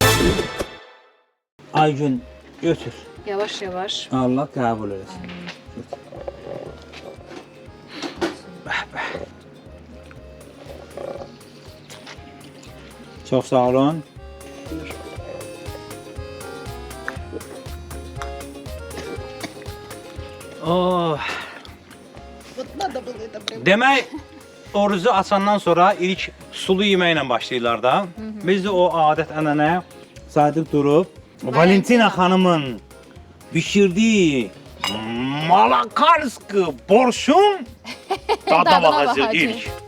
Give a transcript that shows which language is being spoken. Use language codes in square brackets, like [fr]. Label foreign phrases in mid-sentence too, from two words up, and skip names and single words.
[az] Aygün, götür. Yavaş-yavaş. Allah qəbul eləsin. Çox sağ olun. Oh. [ru] Вот надо было это [az] Demək, orucu açandan sonra ilk sulu yeməklə başlayırlar da. Biz də o adət-ənənəyə sadiq durub Valentina xanımın bişirdiyi Malakanski borşun dadına baxacağıq ilk.